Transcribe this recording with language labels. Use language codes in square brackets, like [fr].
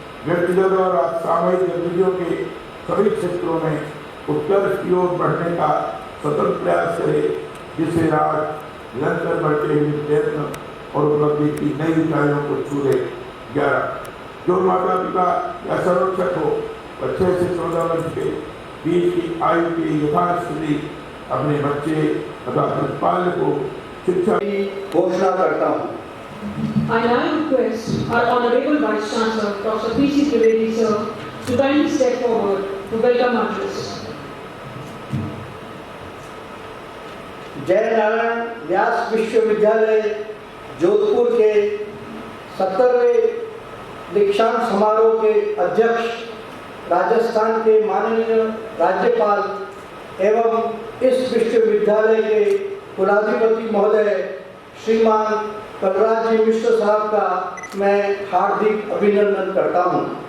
[hi] व्यक्तिगत और सामूहिक गतिविधियों के सभी क्षेत्रों में उत्कर्ष की ओर बढ़ने का सतत प्रयास करे, जिससे राष्ट्र निरंतर बढ़ते हुए प्रयत्न और उपलब्धि की नई ऊंचाइयों को छू ले। 11. जो माता पिता या संरक्षक हो, 6 से 14 वर्ष के बीच की आयु की यथास्थिति अपने बच्चे तथा प्रतिपाल्य को शिक्षा की घोषणा करता हूँ। [en] I now request our Honorable Vice Chancellor, Dr. P.C. Trivedi, sir, to kindly step forward to welcome address. [hi] जय नारायण व्यास विश्वविद्यालय जोधपुर के 70वें दीक्षांत समारोह के अध्यक्ष, राजस्थान के माननीय राज्यपाल एवं इस विश्वविद्यालय के कुलाधिपति महोदय श्रीमान कलराज जी मिश्र साहब का मैं हार्दिक अभिनंदन करता हूं।